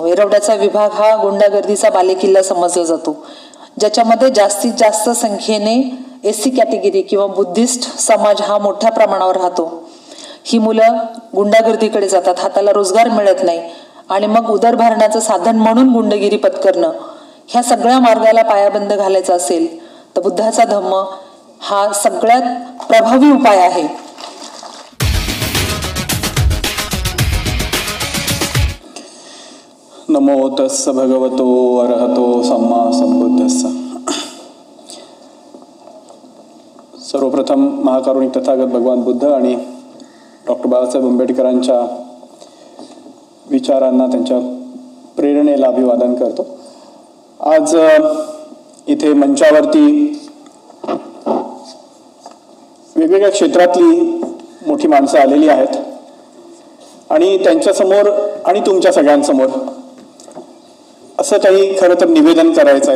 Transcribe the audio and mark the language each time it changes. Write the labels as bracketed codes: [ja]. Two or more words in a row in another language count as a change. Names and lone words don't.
[mr] येरवड्याचा विभाग हा गुंडागर्दीचा बालेकिल्ला समजला जातो, ज्याच्यामध्ये जास्तीत जास्त संख्येने SC कॅटेगरी किंवा बुद्धिस्ट समाज हा मोठ्या प्रमाणावर राहतो. ही मुलं गुंडागर्दीकडे जातात, हाताला रोजगार मिळत नाही आणि मग उदरभरण्याचं साधन म्हणून गुंडगिरी पत्करणं, ह्या सगळ्या मार्गाला पायाबंद घालायचा असेल तर बुद्धाचा धम्म हा सगळ्यात प्रभावी उपाय आहे. [pi] नमो तस्स भगवतो अरहतो सम्मा संबुद्धस्स. [mr] सर्वप्रथम महाकारुणिक तथागत भगवान बुद्ध आणि डॉक्टर बाबासाहेब आंबेडकरांच्या विचारांना, त्यांच्या प्रेरणेला अभिवादन करतो. आज इथे मंचावरती वेगवेगळ्या क्षेत्रातली मोठी माणसं आलेली आहेत आणि त्यांच्यासमोर आणि तुमच्या सगळ्यांसमोर असं काही खरं तर निवेदन करायचं आहे.